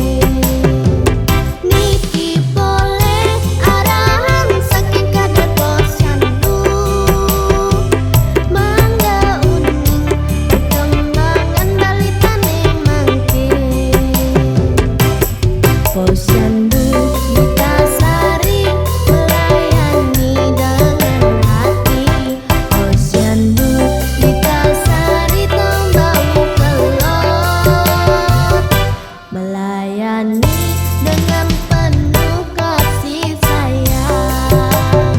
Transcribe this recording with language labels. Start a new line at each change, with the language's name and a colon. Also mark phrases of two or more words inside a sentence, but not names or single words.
Balinese: Niki
Indonesian: boleh arahan
Balinese: saking kader posyandu, mangga uning perkembangan balitane mangke.
Indonesian: Posyandu Gita Sari melayani dengan hati. Posyandu Gita Sari Tembau Kelot melayani dengan penuh kasih sayang.